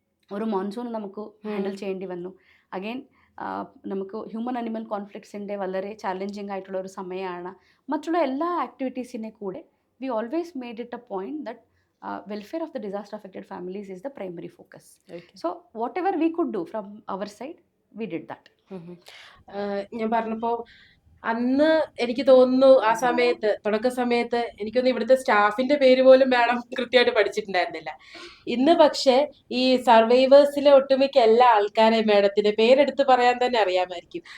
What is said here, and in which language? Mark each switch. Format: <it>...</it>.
<ml>ഒരു മോൺസൂൺ നമുക്ക് ഹാൻഡിൽ ചെയ്യേണ്ടി വന്നു. അഗെയിൻ നമുക്ക് ഹ്യൂമൻ അനിമൽ കോൺഫ്ലിക്ട്സിൻ്റെ വളരെ ചാലഞ്ചിങ് ആയിട്ടുള്ള ഒരു സമയമാണ്. മറ്റുള്ള എല്ലാ ആക്ടിവിറ്റീസിനെ കൂടെ</ml> <en>We always made it a point that welfare of the disaster affected families is the primary focus. Okay. So whatever we could do from our side, we did that.</en> <ml>ഞാൻ പറഞ്ഞപ്പോൾ അന്ന് എനിക്ക് തോന്നുന്നു ആ സമയത്ത്, തുടക്ക സമയത്ത് എനിക്കൊന്നും ഇവിടുത്തെ സ്റ്റാഫിന്റെ പേര് പോലും മാഡം കൃത്യമായിട്ട് പഠിച്ചിട്ടുണ്ടായിരുന്നില്ല. ഇന്ന് പക്ഷേ ഈ സർവൈവേഴ്സിലെ ഒട്ടുമിക്ക എല്ലാ ആൾക്കാരെയും മാഡത്തിന്റെ പേരെടുത്ത് പറയാൻ തന്നെ അറിയാമായിരിക്കും.</ml>